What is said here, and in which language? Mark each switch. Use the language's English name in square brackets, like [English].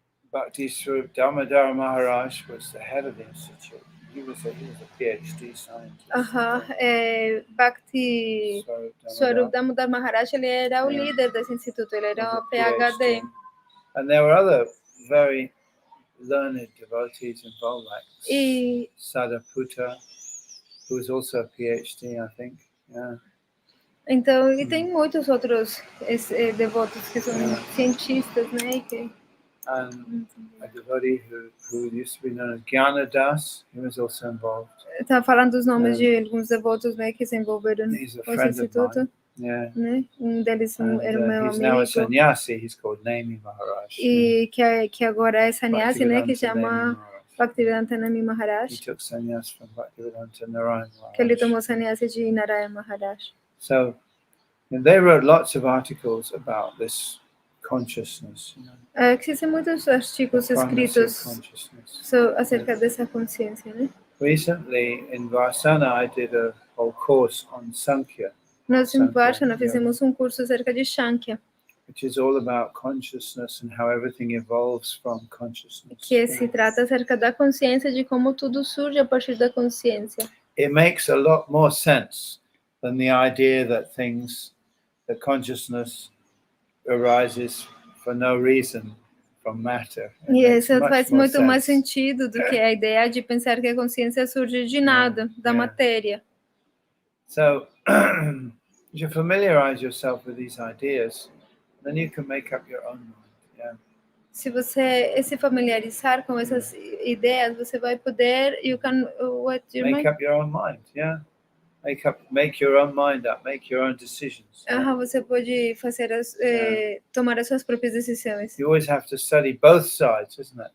[English] Bhakti Swarup Damodar Maharaj was the head of the institute. He was a PhD scientist. [Portuguese] Bhakti Swarup Damodar Maharaj, ele era o líder desse instituto, ele era o PhD. [English] And there were other very learned devotees involved, like Sadaputta, who was also a PhD, I think. Yeah. [Portuguese] Então, e tem muitos outros devotos que são cientistas, né? [English] And a devotee who used to be known as Gyanadas, he was also involved. [Portuguese] Tá falando dos nomes de alguns devotos, né, que se envolveram com esse instituto. [English] Yeah. [Portuguese] Né? Deles era meu amigo. [English] He's now a sannyasi. He's called Nami Maharaj. [Portuguese] E que agora é sannyasi, né, que chama Bhaktivedanta Nami Maharaj. [English] He took sannyas from Bhaktivedanta Narayana Maharaj. [Portuguese] Que ele tomou sannyasi de Narayana Maharaj. [English] So, and they wrote lots of articles about this consciousness. [Portuguese] Existem muitos artigos escritos acerca dessa consciência, né? [English] Recently, in Varsana, I did a whole course on Sankhya. [Portuguese] Nós em Varsana fizemos um curso acerca de Sankhya, [English] which is all about consciousness and how everything evolves from consciousness. [Portuguese] Que se trata acerca da consciência, de como tudo surge a partir da consciência. [English] It makes a lot more sense than the idea that consciousness arises for no reason from matter. [Portuguese] E isso faz muito mais sentido do que a ideia de pensar que a consciência surge de nada, da matéria. [English] So, if you familiarize yourself with these ideas, then you can make up your own mind. [Portuguese] Se você se familiarizar com essas ideias, você vai poder [English] make up your own mind, make your own mind up, make your own decisions. [Portuguese] Você pode fazer tomar as suas próprias decisões. [English] You always have to study both sides, isn't it?